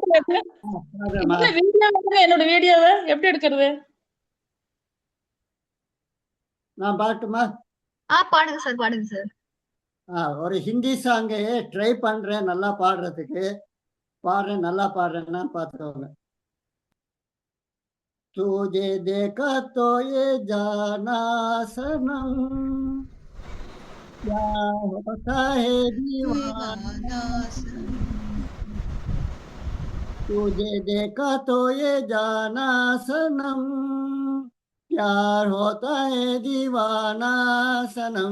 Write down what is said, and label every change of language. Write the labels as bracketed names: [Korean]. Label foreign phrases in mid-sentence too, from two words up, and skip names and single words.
[Tamil] என்னோட வீடியோவை எப்படி எடுக்கிறது? நான் பாட்டுமா? பாடுங்க சார், பாடுங்க சார். ஒரு ஹிந்தி சாங்கு ட்ரை பண்றேன் நல்லா பாடுறதுக்கு. பாடுறேன், நல்லா பாடுறேன்னா பார்த்துக்கோங்க. [Hindi] तुझे देखा तो ये जाना सनम, क्या होता है दीवाना सनम। तुझे देखा तो ये जाना सनम, प्यार होता है दीवाना सनम।